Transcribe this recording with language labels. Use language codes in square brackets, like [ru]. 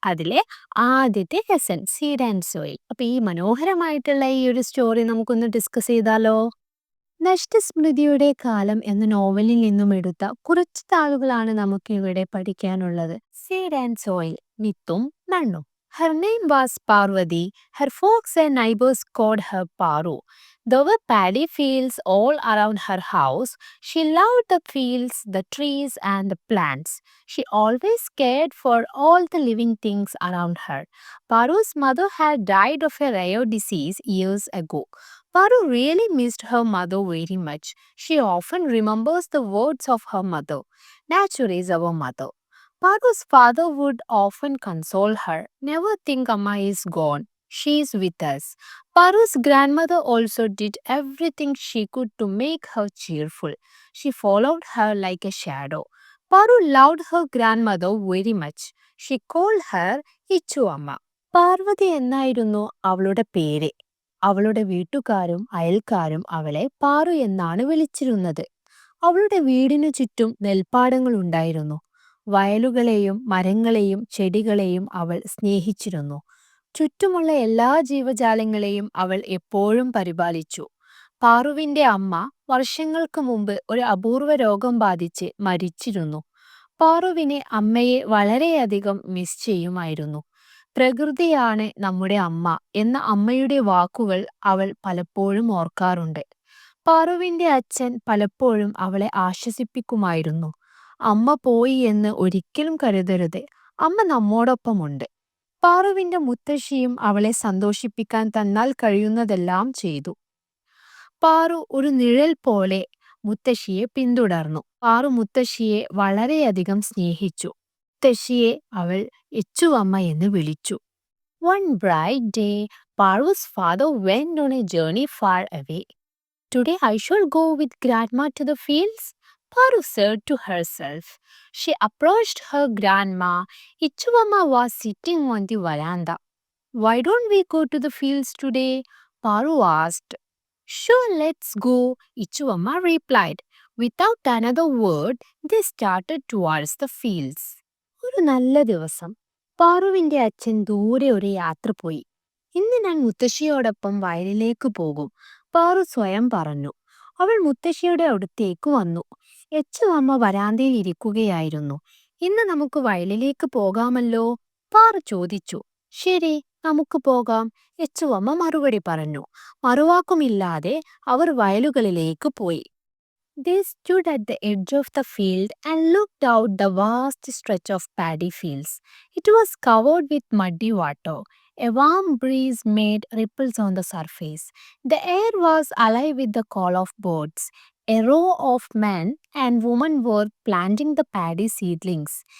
[ml] അതിലെ ആദ്യത്തെ lesson seed and soil. അപ്പോൾ ഈ മനോഹരമായിട്ടുള്ള ഈ ഒരു സ്റ്റോറി നമുക്കൊന്ന് ഡിസ്കസ് ചെയ്താലോ? നഷ്ടസ്മൃതിയുടെ കാലം എന്ന നോവലിൽ നിന്നും എടുത്ത കുറച്ച് താളുകളാണ് നമുക്ക് ഇവിടെ പഠിക്കാനുള്ളത്. സീഡ് ആൻഡ് സോയിൽ, വിത്തും മണ്ണും. [en] Her name was Parvati. Her folks and neighbors called her Paru. There were paddy fields all around her house. She loved the fields, the trees, and the plants. She always cared for all the living things around her. Paru's mother had died of a rare disease years ago. Paru really missed her mother very much. She often remembers the words of her mother. Nature is our mother. Paru's father would often console her. Never think Amma is gone. She is with us. Paru's grandmother also did everything she could to make her cheerful. She followed her like a shadow. Paru loved her grandmother very much. She called her Ichu Amma. [ml] Parvathi എന്നായിരുന്നു അവളുടെ പേര്. അവളുടെ വീട്ടുകാരും അയൽക്കാരും അവളെ പാറു എന്നാണ് വിളിച്ചിരുന്നത്. അവളുടെ വീടിനു ചുറ്റും നെൽപ്പാടങ്ങൾ ഉണ്ടായിരുന്നു. വയലുകളെയും മരങ്ങളെയും ചെടികളെയും അവൾ സ്നേഹിച്ചിരുന്നു. ചുറ്റുമുള്ള എല്ലാ ജീവജാലങ്ങളെയും അവൾ എപ്പോഴും പരിപാലിച്ചു. പാറുവിന്റെ അമ്മ വർഷങ്ങൾക്ക് മുമ്പ് ഒരു അപൂർവ രോഗം ബാധിച്ച് മരിച്ചിരുന്നു. പാറുവിനെ അമ്മയെ വളരെയധികം മിസ് ചെയ്യുമായിരുന്നു. പ്രകൃതിയാണ് നമ്മുടെ അമ്മ എന്ന അമ്മയുടെ വാക്കുകൾ അവൾ പലപ്പോഴും ഓർക്കാറുണ്ട്. പാറുവിന്റെ അച്ഛൻ പലപ്പോഴും അവളെ ആശ്വസിപ്പിക്കുമായിരുന്നു. അമ്മ പോയി എന്ന് ഒരിക്കലും കരുതരുത്, അമ്മ നമ്മോടൊപ്പമുണ്ട്. പാറുവിന്റെ മുത്തശ്ശിയും അവളെ സന്തോഷിപ്പിക്കാൻ തന്നാൽ കഴിയുന്നതെല്ലാം ചെയ്തു. പാറു ഒരു നിഴൽ പോലെ മുത്തശ്ശിയെ പിന്തുടർന്നു. പാറു മുത്തശ്ശിയെ വളരെയധികം സ്നേഹിച്ചു. മുത്തശ്ശിയെ അവൾ എച്ചുവമ്മ എന്ന് വിളിച്ചു. [en] One bright day, Paru's father went on a journey far away. Today I shall go with grandma to the fields, Paru said to herself. She approached her grandma. Ichuvamma was sitting on the veranda. Why don't we go to the fields today? Paru asked. Sure, let's go, Ichuvamma replied. Without another word, they started towards the fields. [ml] ഒരു നല്ല ദിവസം പാറുവിന്റെ അച്ഛൻ ദൂരെ ഒരു യാത്ര പോയി. ഇന്ന് ഞാൻ മുത്തശ്ശിയോടൊപ്പം വയലിലേക്ക് പോകും, പാറു സ്വയം പറഞ്ഞു. അവൾ മുത്തശ്ശിയുടെ അടുത്തേക്ക് വന്നു. എച്ചുവമ്മ വരാന്തയിൽ ഇരിക്കുകയായിരുന്നു. ഇന്ന് നമുക്ക് വയലിലേക്ക് പോകാമല്ലോ, പാറു ചോദിച്ചു. ശരി, നമുക്ക് പോകാം, എച്ചുവമ്മ മറുപടി പറഞ്ഞു. മറുവാക്കുമില്ലാതെ അവർ വയലുകളിലേക്ക് പോയി. [en] They stood at the edge of the field and looked out the vast stretch of paddy fields. It was covered with muddy water. A warm breeze made ripples on the surface. The air was alive with the call of birds. A row of men and women were planting the paddy seedlings.